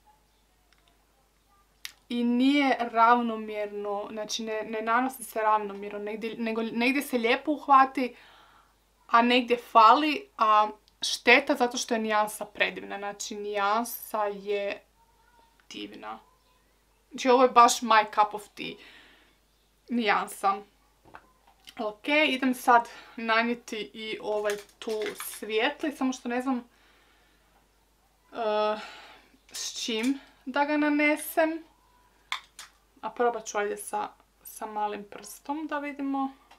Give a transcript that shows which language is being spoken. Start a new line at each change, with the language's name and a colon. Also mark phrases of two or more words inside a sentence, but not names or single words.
Croatian: I nije ravnomjerno, znači ne nanosi se ravnomjerno, nego negdje se lijepo uhvati, a negdje fali, a šteta zato što je nijansa predivna. Znači nijansa je divna. Znači ovo je baš
English: my cup of tea
Croatian: nijansa. Ok, idem sad nanijeti i ovaj tu svijetli, samo što ne znam s čim da ga nanesem. A probat ću ovdje sa malim prstom da vidimo.